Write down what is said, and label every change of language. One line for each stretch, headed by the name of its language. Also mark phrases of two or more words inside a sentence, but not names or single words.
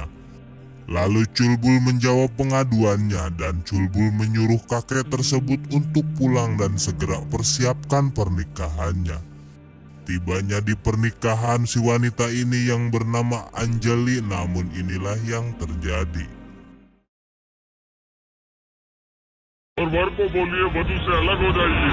Indonesian: Lalu Culbul menjawab pengaduannya dan Culbul menyuruh kakek tersebut untuk pulang dan segera persiapkan pernikahannya. Tibanya di pernikahan si wanita ini yang bernama Anjali, namun inilah yang terjadi.
Hindi: और वर को बोलिए वधु से अलग हो जाइए।